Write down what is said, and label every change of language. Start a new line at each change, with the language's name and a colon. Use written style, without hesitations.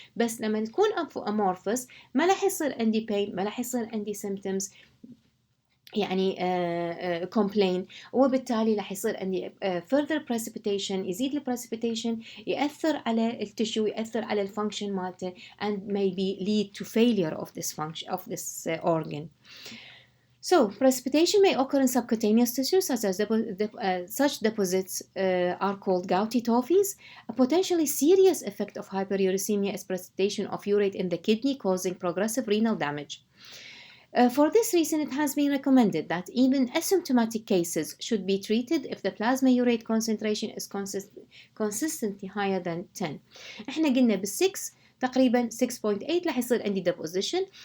Arabic: بس لما تكون amorphous ما راح يصير عندي pain، ما راح يصير عندي symptoms يعني complain، وبالتالي راح يصير عندي further precipitation، يزيد البريسبيتيشن، يأثر على التشو، يأثر على الفانكشن مالته and maybe lead to failure of this function of this organ.
English: So precipitation may occur in subcutaneous tissue, such as such deposits are called gouty tophies. A potentially serious effect of hyperuricemia is precipitation of urate in the kidney, causing progressive renal damage. For this reason, it has been recommended that even asymptomatic cases should be treated if the plasma urate concentration is consistently higher than 10.
Arabic: احنا قلنا بال6 تقريبا 6.8 راح يصير عندي deposition.